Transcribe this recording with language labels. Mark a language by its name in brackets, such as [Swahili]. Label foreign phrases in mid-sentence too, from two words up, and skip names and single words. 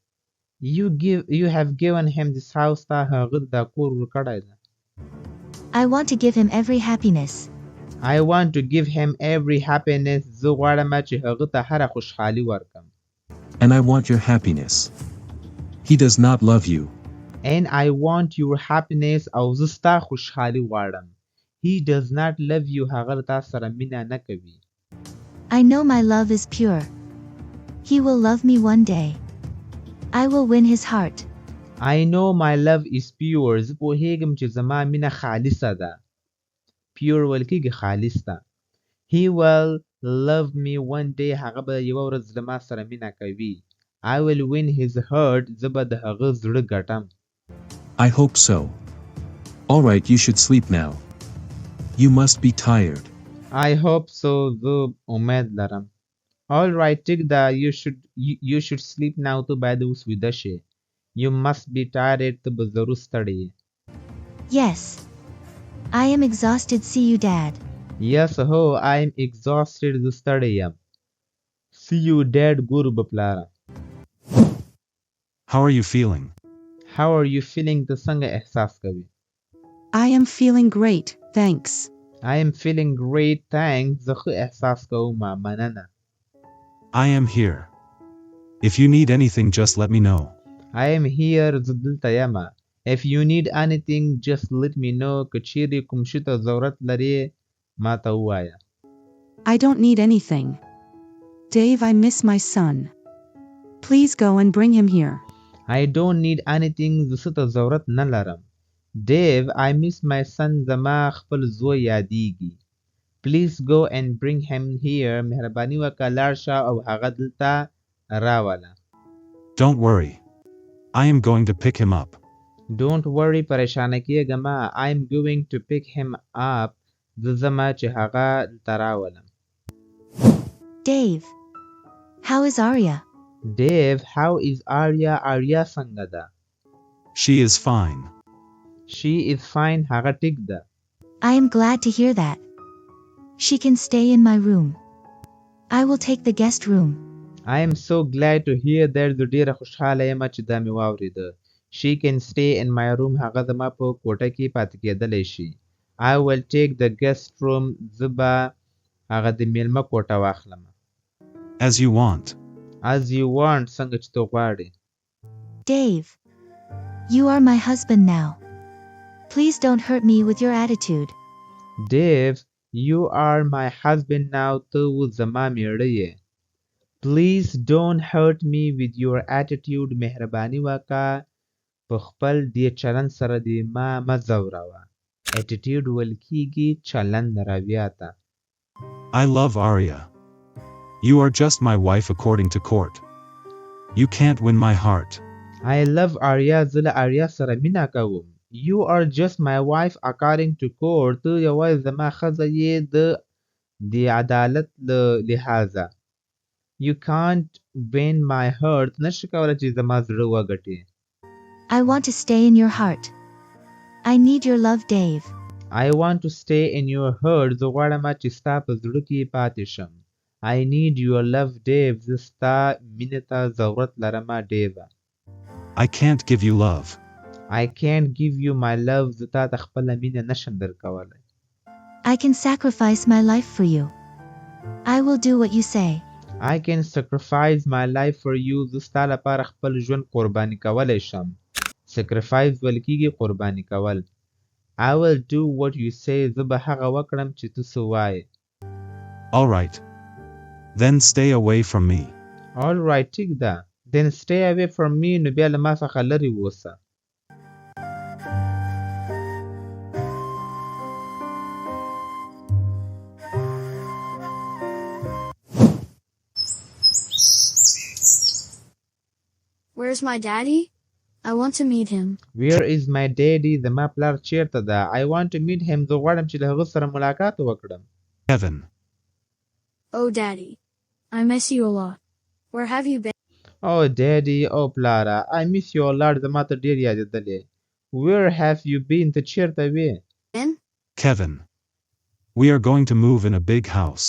[English] You have given him this house. [Pashto] تا هغه دا کور ورکړی ده. [English] I want to give him every happiness. I want to give him every happiness. [Pashto] زه غواړم چې هغه ته هره خوشحالي ورکړم. [English] And I want your happiness. He does not love you. And I want your happiness. [Pashto] او زه ستا خوشحالي غواړم. [English] He does not love you. [Pashto] هغه تا سره مینه نه کوي. [English] I know my love is pure. He will love me one day. I will win his heart. I know my love is pure. [Pashto] زه پوهیږم چې زما مینه خالصه ده. pure ویل کېږي خالص ده. [English] He will love me one day. [Pashto] هغه به یوه ورځ له ما سره مینه کوي. [English] I will win his heart. [Pashto] زه به د هغه زړه ګټم. [English] I hope so. All right, you should sleep now. You must be tired. I hope so. [Pashto] زه امید لرم. [English] All right, [Pashto] ټیک ده. [English] You should sleep now. [Pashto] ته باید اوس ویده شې. [English] You must be tired. [Pashto] ته به ضرور ستړی یې. [English] Yes. I am exhausted. See you, Dad. Yes, ho, I am exhausted. [Pashto] زه ستړی یم. [English] See you, Dad. [Pashto] ګورو به پلاره. [English] How are you feeling? How are you feeling? [Pashto] ته څنګه احساس کوي؟ [English] I am feeling great, thanks. I am feeling great, thanks. [Pashto] زه ښه احساس کوم. مننه. [English] I am here. If you need anything, just let me know. I am here. [Pashto] زه دلته یم. [English] If you need anything, just let me know. [Pashto] که چیرې کوم شي ته ضرورت لرې ما ته ووایه. [English] I don't need anything. Dave, I miss my son. Please go and bring him here. I don't need anything. [Pashto] زه څه ته ضرورت نه لرم. [English] Dave, I miss my son. [Pashto] زما خپل زوی یادیږي. [English] Please go and bring him here. [Pashto] مهرباني وکړه لاړ شه او هغه دلته راوله. [English] Don't worry. I am going to pick him up. Don't worry. [Pashto] پریشانه کېږه مه. [English] I am going to pick him up. [Pashto] زه ځمه چې هغه دلته راولم. [English] Dave. How is Arya? Dave, how is Arya? Arya [Pashto] څنګه ده؟ [English] She is fine. She is fine. [Pashto] هغه ټیک ده. [English] I am glad to hear that. She can stay in my room. I will take the guest room. I am so glad to hear that. [Pashto] زه ډېره خوشحاله یم چې دا مې واورېده. [English] She can stay in my room. [Pashto] هغه زما په کوټه کې پاتې کېدلی شي. [English] I will take the guest room. [Pashto] زه به هغه د میلمه کوټه واخلم. [English] As you want. As you want. [Pashto] څنګه چې ته غواړې. [English] Dave. You are my husband now. Please don't hurt me with your attitude. Dave, you are my husband now. [Pashto] ته اوس زما میړه یې. [English] Please don't hurt me with your attitude. [Pashto] مهرباني وکړه په خپل دې چلند سره دې ما مه ځوروه. Attitude ویل کېږي چلند رویه ته. [English] I love Arya. You are just my wife according to court. You can't win my heart. I love Arya. [Pashto] زه له آریا سره مینه کوم. [English] You are just my wife according to court. [Pashto] ته یوازې زما ښځه یې د عدالت له لحاظه. [English] You can't win my heart. [Pashto] نشي کولی چې زما زړه وګټې. [English] I want to stay in your heart. I need your love, Dave. I want to stay in your heart. [Pashto] زه غواړم چې ستا په زړه کې پاتې شم. [English] I need your love, Dave. [Pashto] زه ستا مینې ته ضرورت لرم ډیوه. [English] I can't give you love. I can't give you my love. [Pashto] زه تا ته خپله مینه نشم درکولی. [English] I can sacrifice my life for you. I will do what you say. I can sacrifice my life for you. [Pashto] زه ستا لپاره خپل ژوند قرباني کولی شم. sacrifice ویل کېږي قرباني کول. [English] I will do what you say. [Pashto] زه به هغه وکړم چې ته څه وایې. [English] All right. Then stay away from me. All right, [Pashto] ټیک ده. [English] Then stay away from me. [Pashto] نو بیا له ما څخه لرې اوسه. [English] Where's my daddy? I want to meet him. Where is my daddy? [Pashto] زما پلار چیرته ده. [English] I want to meet him. [Pashto] زه غواړم چې له هغه سره ملاقات وکړم. [English] Kevin. Oh, daddy. I miss you a lot. Where have you been? Oh, daddy. Oh, پلاره. I miss you a lot. [Pashto] زما ته ډېر یادېدلې. [English] Where have you been? [Pashto] ته چیرته وې؟ [English] Kevin. We are going to move in a big house.